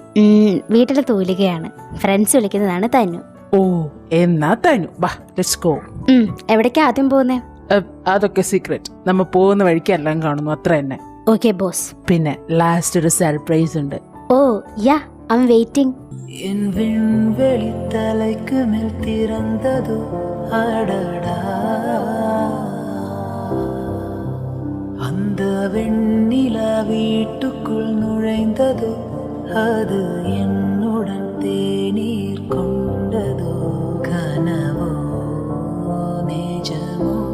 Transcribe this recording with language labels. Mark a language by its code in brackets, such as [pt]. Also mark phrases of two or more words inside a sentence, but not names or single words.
[ml] വീട്ടിലെ തൂലികയാണ്. ഫ്രണ്ട്സ് വിളിക്കുന്നതാണ് തനു. ഓ എന്നാ തനു, ബാ [en] let's go. [ml] എവിടേക്കാ ആദ്യം പോകുന്നേ? അതൊക്കെ സീക്രട്ട്. നമ്മ പോകുന്ന വഴിക്ക് എല്ലാം കാണുന്നു, അത്ര തന്നെ. [en] okay boss. [ml] പിന്നെ ലാസ്റ്റ് ഒരു സർപ്രൈസ് ഉണ്ട്. [en] oh ya I am waiting. [ta] என் விண்வெளி தலைக்கு மேல் திறந்ததோ அடடா, அந்த வெண்ணிலா வீட்டுக்குள் நுழைந்ததோ, அது என்னுடன் தேநீர் கொண்டதோ, கனவோ நிஜமோ